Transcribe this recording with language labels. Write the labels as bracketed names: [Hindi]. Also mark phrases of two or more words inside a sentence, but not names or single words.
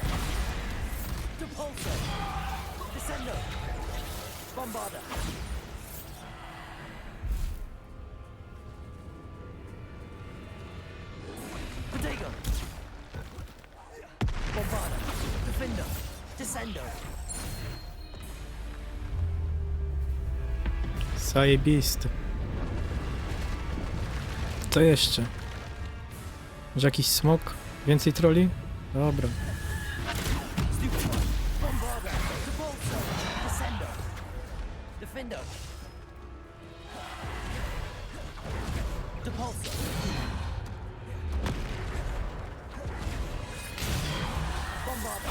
[Polish] Depulso. Descendo. Bombarda. Potato. Bombarda. Defendo. Descendo. Zajebisty. Co jeszcze? Może jakiś smok? Więcej troli? Dobra. Bombarda. Depulso. Descendo. Defendo. Depulso. Bombarda.